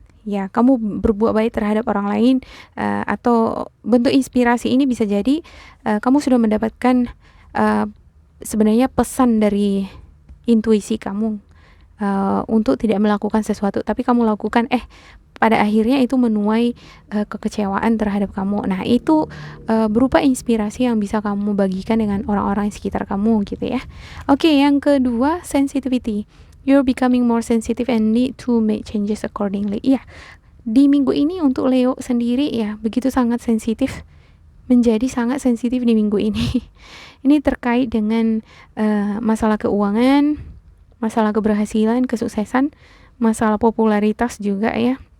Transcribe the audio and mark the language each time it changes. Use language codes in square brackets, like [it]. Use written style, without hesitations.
[id] Ya, kamu berbuat baik terhadap orang lain, atau bentuk inspirasi ini bisa jadi kamu sudah mendapatkan sebenarnya pesan dari intuisi kamu untuk tidak melakukan sesuatu, tapi kamu lakukan, pada akhirnya itu menuai kekecewaan terhadap kamu. Nah, itu berupa inspirasi yang bisa kamu bagikan dengan orang-orang sekitar kamu gitu ya. Oke, yang kedua, sensitivity. [en] You're becoming more sensitive and need to make changes accordingly. [id] Iya, di minggu ini untuk Leo sendiri ya begitu sangat sensitif, menjadi sangat sensitif di minggu ini. Ini terkait dengan masalah keuangan, masalah keberhasilan, kesuksesan, masalah popularitas juga ya.